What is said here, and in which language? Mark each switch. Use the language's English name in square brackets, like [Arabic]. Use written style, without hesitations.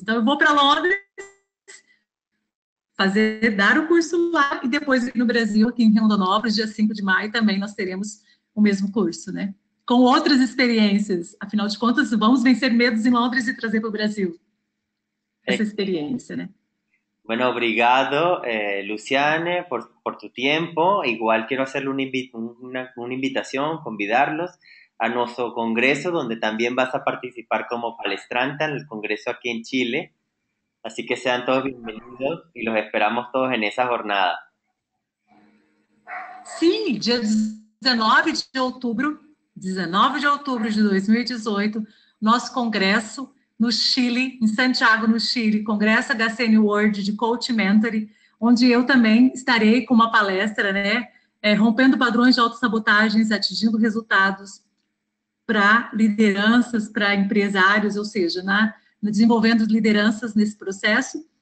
[Portuguese] Então, eu vou para Londres dar o curso lá, e depois aqui no Brasil, aqui em Rondonópolis, dia 5 de maio, também nós teremos o mesmo curso, né? Com outras experiências. Afinal de contas, vamos vencer medos em Londres e trazer para o Brasil essa experiência, né? [Spanish] Bueno, [Portuguese] obrigado, [Spanish] Luciane, por tu tiempo. Igual quiero hacerle una invitación, [Portuguese] convidarlos [Spanish] a nuestro congreso, donde también vas a participar como palestrante en el congreso aquí en Chile. Así que sean todos bienvenidos y los esperamos todos en esa jornada. [Portuguese] Sim, dia 19 de outubro de 2018, nosso congresso no Chile, em Santiago, no Chile, Congresso HCN World de Coach Mentoring, onde eu também estarei com uma palestra, né, rompendo padrões de autossabotagens, atingindo resultados para lideranças, para empresários, ou seja, desenvolvendo lideranças nesse processo.